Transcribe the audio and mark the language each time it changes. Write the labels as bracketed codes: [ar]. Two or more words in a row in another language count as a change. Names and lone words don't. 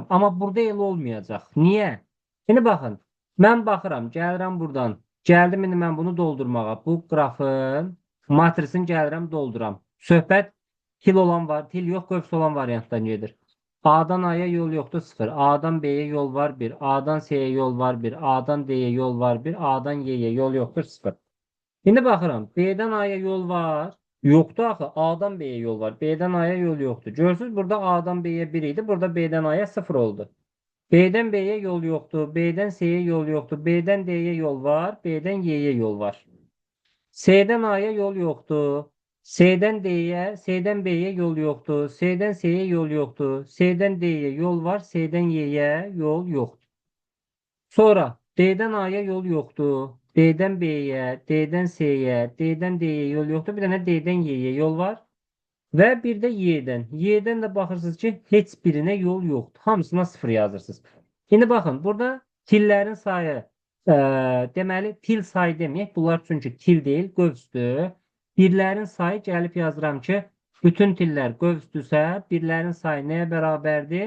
[az] Amma burada elə olmayacaq. Niyə? Şimdi baxın. Mən baxıram, gəlirəm buradan. Gəldim indi mən bunu doldurmağa. Bu qrafın matrisini gəlirəm dolduram. Söhbət til olan var, til yox, qövs olan variantdan gedir. A'dan A'ya yol yoxdur 0. A'dan B'ye yol var 1. A'dan C'ye yol var 1. A'dan D'ye yol var 1. A'dan Y'ye yol yoxdur 0. Şimdi baxıram. B'den A'ya yol var. Yoxdur axı. A'dan B'ye yol var. B'den A'ya yol yoxdur. Görürsünüz burada A'dan B'ye 1 idi. Burada B'den A'ya 0 oldu. B'den B'ye yol yoxdur. B'den C'ye yol yoxdur. B'den D'ye yol var. B'den Y'ye yol var. C'den A'ya yol yoxdur. C'den D'ye, C'den B'ye yol yoxdur. C'den C'ye yol yoxdur. C'den D'ye yol var. C'den Y'ye yol yoxdur. Sonra D'den A'ya yol yoxdur. D'den B'ye, D'den C'ye, D'den D'ye yol yoxdur. Bir dənə D'den Y'ye yol var. Və bir də Y-dən. Y-dən də baxırsınız ki, heç birinə yol yoxdur. Hamısına 0 yazırsınız. İndi baxın, burada tillərin sayı, deməli, til sayı deməyək. Bunlar çünki til deyil, qövsdür. Birlərin sayı gəlib yazıram ki, bütün tillər qövsdürsə, birlərin sayı nəyə bərabərdir?